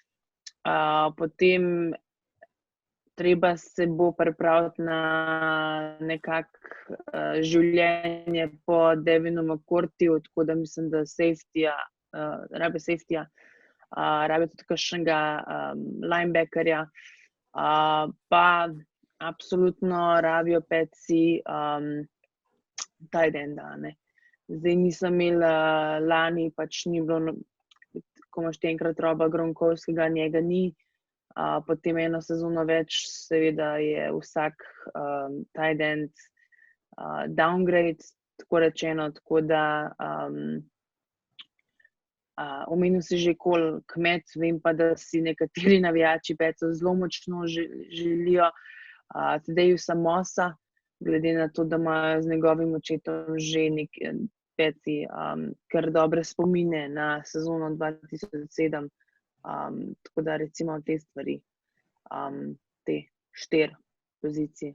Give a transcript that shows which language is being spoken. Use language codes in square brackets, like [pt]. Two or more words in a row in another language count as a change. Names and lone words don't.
[sl] Potem treba se bo pripraviti na nekako življenje po Devinu McCourtyju, tako da mislim, da rabi safetyja, rabi tudi kakšnega linebackerja, pa absolutno rabijo Petsi [en] tight enda, [sl] ne. Zdaj nisem imela lani, pač ni bilo, ko imaš enkrat Roba Gronkowskega, njega ni, potem eno sezono več, seveda je vsak [en] tight end downgrade, [sl] tako rečeno, tako da omenil si že Cole Kmet, vem pa, da si nekateri navijači Petsov zelo močno želijo Thaddeusza Mossa, glede na to, da imajo z njegovim očetom že Petsi kar dobre spomine na sezono 2007, tako da recimo te stvari, te 4 pozicije.